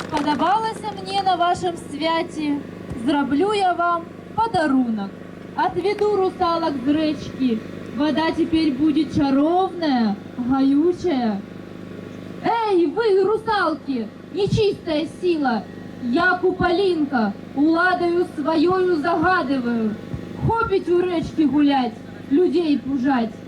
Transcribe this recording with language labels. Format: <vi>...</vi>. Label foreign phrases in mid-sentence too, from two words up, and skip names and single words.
<uk>сподобалося мені на вашому святі, зроблю я вам подарунок.</uk> <ru>Отведу русалок с речки, вода теперь будет чаровная, гаючая. Эй, вы, русалки, нечистая сила, я Куполинка, уладою своёю загадываю. Хопить у речки гулять, людей пужать.</ru>